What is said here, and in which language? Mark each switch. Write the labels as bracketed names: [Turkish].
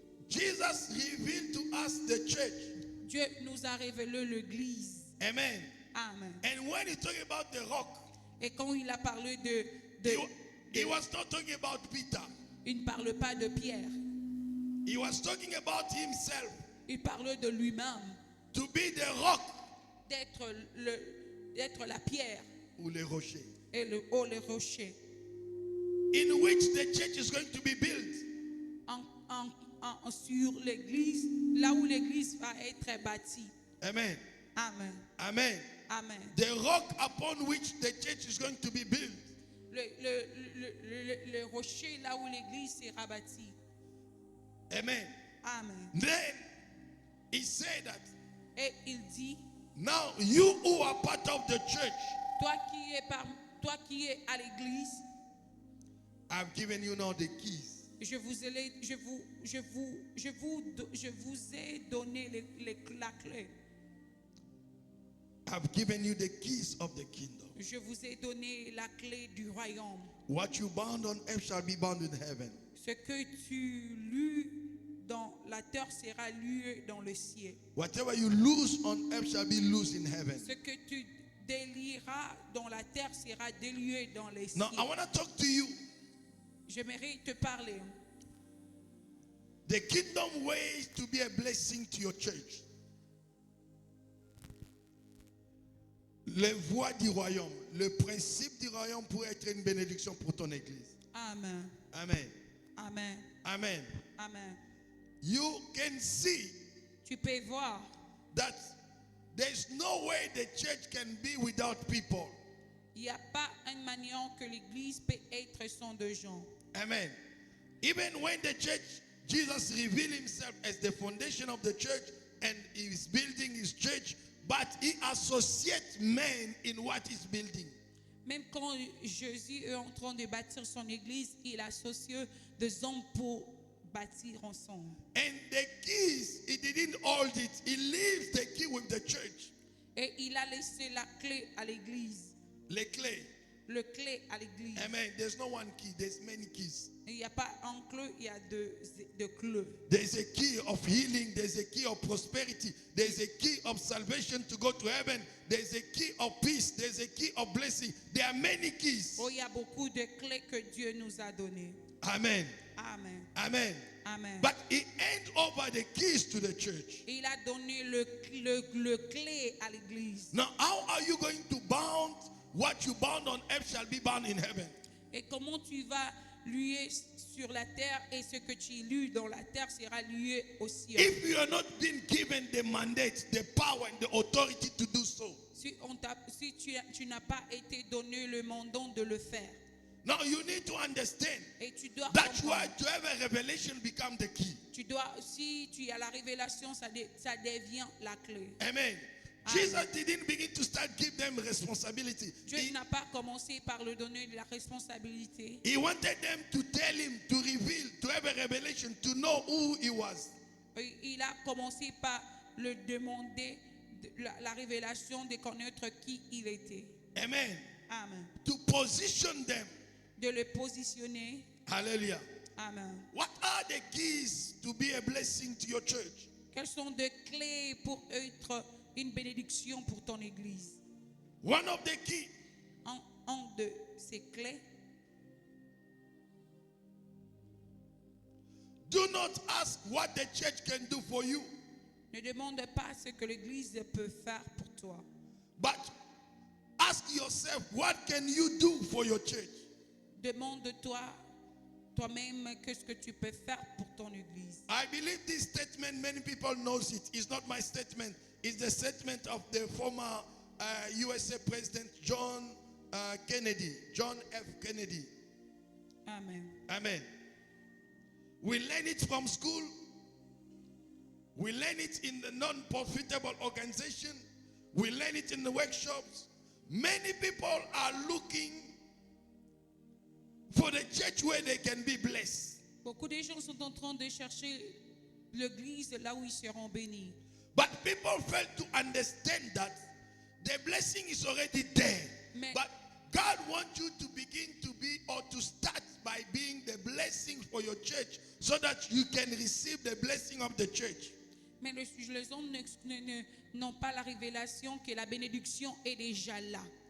[English] Jesus revealed to us the church. [French] Dieu nous a révélé l'église. Amen. Amen. [English] And when he talking about the rock, [French] Et quand il a parlé [English] he was not talking about Peter. [French] il ne parle pas de Pierre. [English] He was talking about himself. [French] Il parle de lui-même. [English] To be the rock [French] D'être la pierre ou le rocher. et le rocher. [English] In which the church is going to be built. [French] Sur l'église, là où l'église va être bâtie. Amen. Amen. Amen. Amen. [English] The rock upon which the church is going to be built. [French] Le rocher là où l'église sera bâtie. Amen. Amen. [English] Then he said that [French] Et il dit, [English] now you who are part of the church, [French] toi qui es à l'église, [English] I've given you now the keys. [French] je vous ai donné la clé. [English] I've given you the keys of the kingdom. [French] Je vous ai donné la clé du royaume. [English] What you bound on earth shall be bound in heaven. [French] Ce que tu lus dans la terre sera lié dans le ciel. [English] Whatever you loose on earth shall be loose in heaven. [French] Ce que tu délieras dans la terre sera délié dans les cieux. [English] Now I want to talk to you. [French] J'aimerais te parler. [English] The kingdom ways to be a blessing to your church. [French] Les voies du royaume, le principe du royaume pour être une bénédiction pour ton église. Amen. Amen. Amen. Amen. Amen. [English] You can see [French] Tu peux voir [English] that there's no way the church can be without people. [French] il n'y a pas une manière que l'église peut être sans de gens. Amen. [English] Even when the church, Jesus revealed himself as the foundation of the church and he is building his church, but he associates men in what he's building. [French] Même quand Jésus est en train de bâtir son église, il associe des hommes pour bâtir ensemble. [English] And the keys, he didn't hold it. He leaves the key with the church. [French] Et il a laissé la clé à l'église. Les clés. Le clé à l'église. [English] Amen. There's no one key. There's many keys. [French] Il n'y a pas un clé, il y a deux clés. [English] There's a key of healing. There's a key of prosperity. There's a key of salvation to go to heaven. There's a key of peace. There's a key of blessing. There are many keys. [French] Oh, il y a beaucoup de clés que Dieu nous a données. Amen. Amen. Amen. Amen. [English] But he handed over the keys to the church. [French] Il a donné le clé à l'église. [English] Now, how are you going to bound what you bound on earth shall be bound in heaven? [French] Et comment tu vas lier sur la terre et ce que tu lis dans la terre sera lié au ciel. [English] If you are not being given the mandate, the power, and the authority to do so. [French] Si tu n'as pas été donné le mandat de le faire. [English] Now you need to understand [French] Et tu dois [English] that you [French] comprendre. [English] are to have a revelation become the key. [French] Si tu as la révélation, ça devient la clé. Amen. [English] Jesus didn't begin to start give them responsibility. [French] Dieu n'a pas commencé par le donner de la responsabilité. [English] He wanted them to tell him, to reveal, to have a revelation, to know who he was. [French] Il a commencé par le demander la révélation de connaître qui il était. Amen. Amen. [English] To position them. [French] De le positionner. Hallelujah. Amen. [English] What are the keys to be a blessing to your church? [French] Quelles sont des clés pour être une bénédiction pour ton église? [English] One of the keys, [French] Un de ces clés, [English] do not ask what the church can do for you, [French] ne demande pas ce que l'église peut faire pour toi, [English] but ask yourself, what can you do for your church? [French] demande-toi toi-même qu'est-ce que tu peux faire pour ton église. [English] I believe this statement, many people knows it. It's not my statement. It's the statement of the former USA President John Kennedy, John F. Kennedy. Amen. Amen. We learn it from school. We learn it in the non-profitable organization. We learn it in the workshops. Many people are looking for the church where they can be blessed. [French] Beaucoup de gens sont en train de chercher l'église là où ils seront bénis. [English] But people fail to understand that the blessing is already there. [French] Mais- [English] But God wants you to begin to be or to start by being the blessing for your church so that you can receive the blessing of the church. [French] Mais les hommes n'ont pas la révélation que la bénédiction est déjà là.